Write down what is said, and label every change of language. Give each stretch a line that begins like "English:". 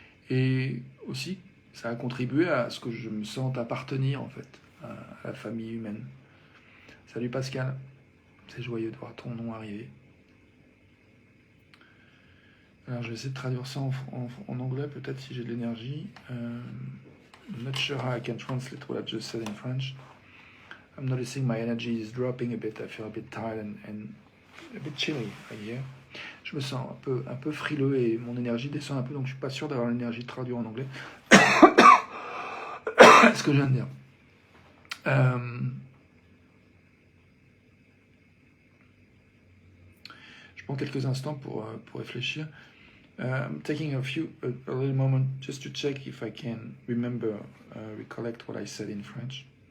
French: Et aussi, ça a contribué à ce que je me sente appartenir en fait à la famille humaine. Salut Pascal, c'est joyeux de voir ton nom arriver. Alors je vais essayer de traduire ça en anglais, peut-être si j'ai de l'énergie.
English: I'm not sure how I can translate what I just said in French. I'm noticing my energy is dropping a bit. I feel a bit tired and a bit chilly here.
French: Je me sens un peu frileux et mon énergie descend un peu, donc je suis pas sûr d'avoir l'énergie de traduire en anglais. Ce que je viens de dire. Je prends quelques instants pour réfléchir.
English: I'm taking a little moment just to check if I can recollect what I said in French.